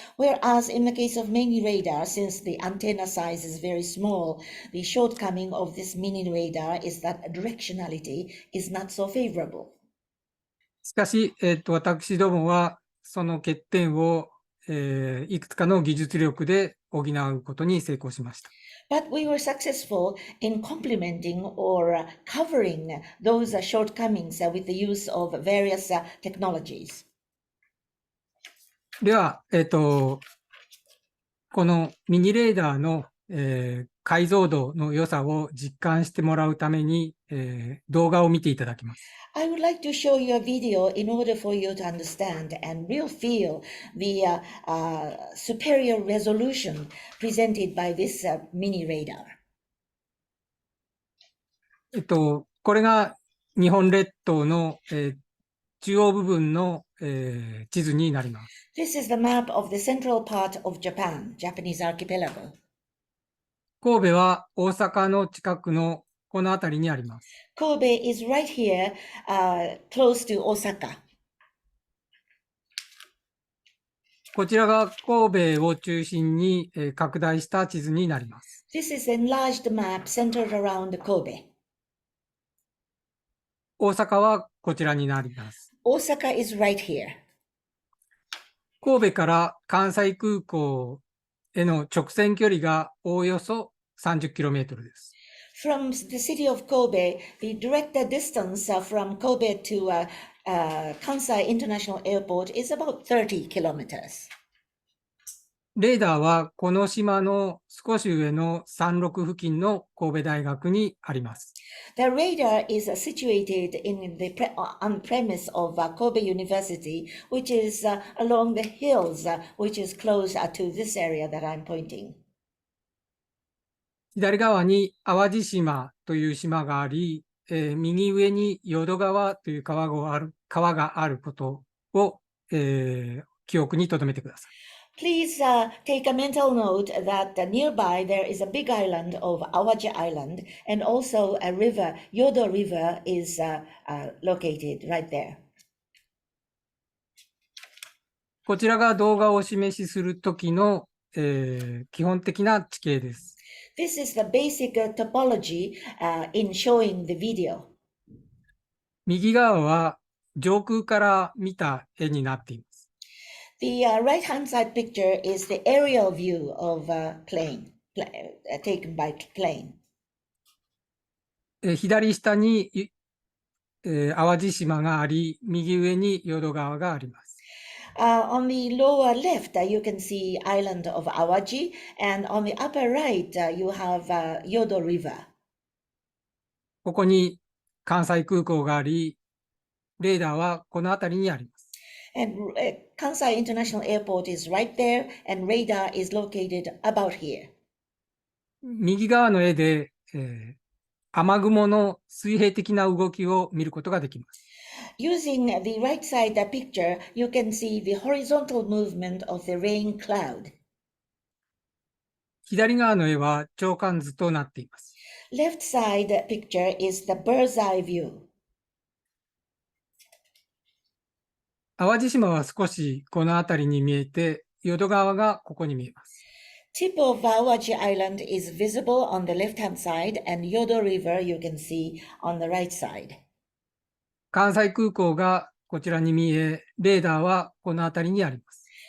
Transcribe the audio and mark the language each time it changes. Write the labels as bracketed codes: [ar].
[en] Whereas in the case of mini radar, since the antenna size is very small, the shortcoming of this mini radar is that directionality is not so favorable. [ja] しかし、私どもはその欠点をいくつかの技術力で補うことに成功しました。 [en] But we were successful in complementing or covering those shortcomings with the use of various technologies. [ja] では、このミニレーダーの、解像度の良さを実感してもらうために、動画を見ていただきます。 [en] I would like to show you a video in order for you to understand and really feel the superior resolution presented by this mini radar. [ja] これが日本列島の、中央部分の、地図になります。 [en] This is the map of the central part of Japan, Japanese archipelago. [ja] 神戸は大阪の近くのこの辺りにあります。 [en] Kobe is right here, close to Osaka. [ja] こちらが神戸を中心に、拡大した地図になります。 [en] This is an enlarged map centered around Kobe. [ja] 大阪はこちらになります。 [en] Osaka is right here. [ja] 神戸から関西空港への直線距離がおおよそ30キロメートルです。 [en] From the city of Kobe, the direct distance from Kobe to Kansai International Airport is about 30 kilometers. [ja] レーダーはこの島の少し上の山麓付近の神戸大学にあります。 [en] The radar is situated on premise of Kobe University, which is along the hills, which is close to this area that I'm pointing. [ja] 左側に淡路島という島があり、右上に淀川という川があることを、記憶に留めてください。 [en] Please take a mental note that nearby there is a big island of Awaji Island, and also a river, Yodo River, is located right there. [ja] こちらが動画をお示しするときの、基本的な地形です。 [en] This is the basic topology in showing the video. [ja] 右側は上空から見た絵になっています。 [en] The right-hand side picture is the aerial view of a plane, taken by plane. [ja] 左下に、淡路島があり、右上に淀川があります。 [en] On the lower left, you can see island of Awaji, and on the upper right, you have Yodo River. [ja] ここに関西空港があり、レーダーはこの辺りにあります。 [en] And Kansai International Airport is right there, and radar is located about here. [ja] 右側の絵で、雨雲の水平的な動きを見ることができます。 [en] Using the right side picture, you can see the horizontal movement of the rain cloud. [ja] 左側の絵は長観図となっています。 [en] Left side picture is the bird's eye view. [ja] 淡路島は少しこの辺りに見えて、淀川がここに見えます。 [en] Tip of Awaji Island is visible on the left-hand side, and Yodo River you can see on the right side. [ja] 関西空港がこちらに見え、レーダーはこの辺りにあります。